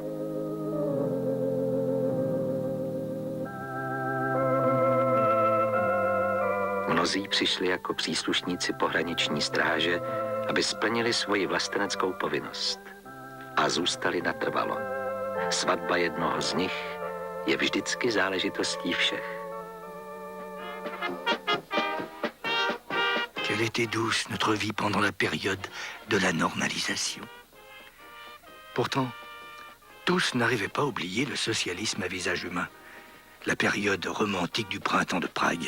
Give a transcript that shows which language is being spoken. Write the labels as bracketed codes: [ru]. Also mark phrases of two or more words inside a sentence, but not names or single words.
[cs] Mnozí přišli jako příslušníci pohraniční stráže, aby splnili svoji vlasteneckou povinnost a zůstali natrvalo. Svatba jednoho z nich je vždycky záležitostí všech. [fr] Quelle était douce notre vie pendant la période de la normalisation. Pourtant, tous n'arrivaient pas à oublier le socialisme à visage humain, la période romantique du printemps de Prague.